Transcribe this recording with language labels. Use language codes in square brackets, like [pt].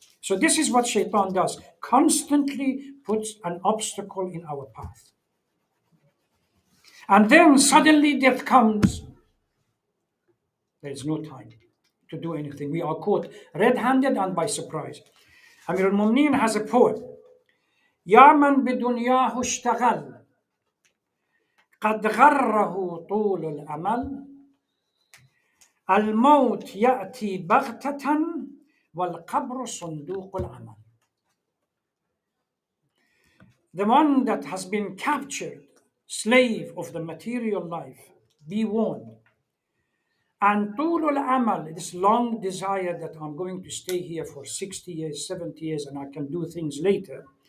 [en] So this is what Shaitan does, constantly puts an obstacle in our path. And then suddenly death comes. There is no time to do anything. We are caught red-handed and by surprise. Amir al-Mu'mineen has a poem. [ar] يا من بدنياه اشتغل قد غره طول الأمل الموت يأتي بغتة والقبر صندوق العمل. [en] The one that has been captured, slave of the material life, be warned. And [ar] طول الأمل, [en] this long desire that I'm going to stay here for 60 years, 70 years, and I can do things later.